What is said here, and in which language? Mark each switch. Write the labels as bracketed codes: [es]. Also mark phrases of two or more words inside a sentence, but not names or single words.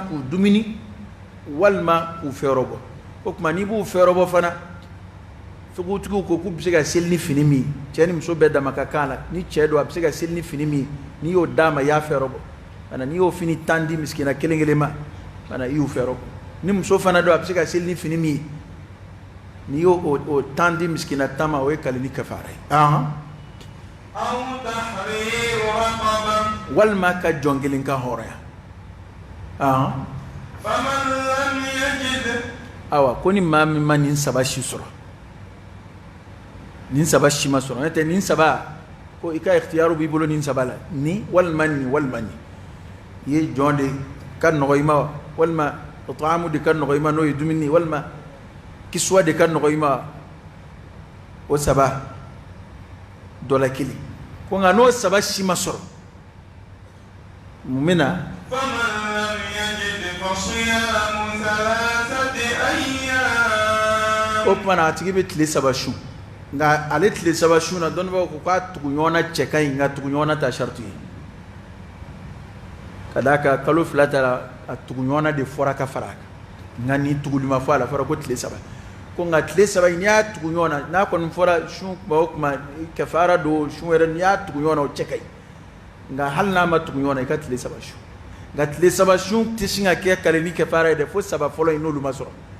[bm] k'u dumuni walima k'u fɛrɛ bɔ o kuma n'i b'u fɛrɛ bɔ fana sogutigiw ko k'u bɛ se ka seli ni fini min cɛ ni muso bɛɛ dama ka kan la ni cɛ don a bɛ se ka seli ni fini min n'i y'o d'a ma i y'a fɛrɛ bɔ mana n'i y'o fini 10 di miskina kelen kelen ma mana i y'u fɛrɛ bɔ ni muso fana don a bɛ se ka seli ni fini min n'i y'o o 10 di miskina 10 ma o ye kaleni kafara ye. [ar] أو تحرير رقبة. [bm] walima ka jɔn kelen ka hɔrɔnya. [ar] فمن لم يجد. [bm] awa ko ni maa min ma nin saba si sɔrɔ nin saba si ma sɔrɔ n'o tɛ nin saba ko i ka ikhtiyaru b'i bolo nin saba la ni walima ni walima ni i ye jɔn de ka nɔgɔ i ma walima it'aamu de ka nɔgɔ i ma n'o ye dumuni walima kiswa de ka nɔgɔ i ma o saba dɔ la kelen ko nka n'o saba si ma sɔrɔ mun bɛ na. [ar] فمن لم يجد فصيام 3 أيام. [bm] o kumana a tigi bɛ tile 3 su nka ale tile 3 su na dɔnnibaw ko k'a tugu ɲɔgɔn na cɛ ka ɲi nka tugu ɲɔgɔn na ta sariti ye ka d'a kan kalo 2 ta a tugu ɲɔgɔn na de fɔra ka fara a kan nka ni tuguli ma fɔ a la fɔra ko tile 3 ko nka tile 3 in n'i y'a tugu ɲɔgɔn na n'a kɔni fɔra su kuma o kuma kɛfara don su wɛrɛ n'i y'a tugu ɲɔgɔn na o cɛ ka ɲi nka hali n'a ma tugu ɲɔgɔn na i ka tile 3 su nka tile 3 su tɛ sin ka kɛ kaleni kɛfara ye dɛ fo 3 fɔlɔ in n'olu ma sɔrɔ